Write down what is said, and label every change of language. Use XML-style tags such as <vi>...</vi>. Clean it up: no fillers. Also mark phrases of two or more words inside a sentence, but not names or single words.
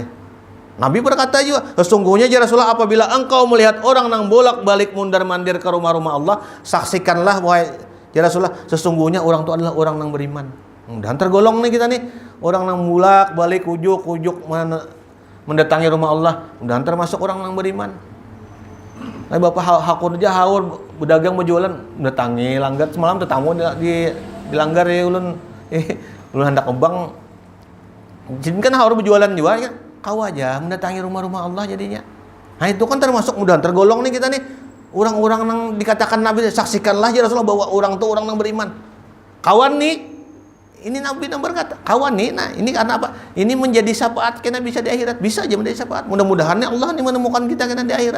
<id>Nabi berkata juga, sesungguhnya ya Rasulullah, apabila engkau melihat orang yang bolak-balik mundar-mandir ke rumah-rumah Allah, saksikanlah wahai ya Rasulullah, sesungguhnya orang itu adalah orang yang beriman. Dan tergolong nih kita nih, orang yang bolak-balik ujuk-ujuk mendatangi rumah Allah, dan termasuk orang yang beriman.</id> <bjn>Nah, Bapak hakun aja haur berdagang berjualan mendatangi langgar semalam tetamu di langgar ya ulun hendak kebang. Jadi kan haur berjualan juga ya. Kau aja mendatangi rumah-rumah Allah jadinya.</bjn> <id>Nah itu kan termasuk mudah tergolong nih kita nih. Orang-orang yang dikatakan Nabi, saksikanlah ya Rasulullah bahwa orang itu orang yang beriman. Kawan nih, ini Nabi yang berkata, kawan nih, nah ini karena apa? Ini menjadi syafaat kita bisa di akhirat. Bisa aja menjadi syafaat. Mudah-mudahan Allah nih menemukan kita di akhirat.</id>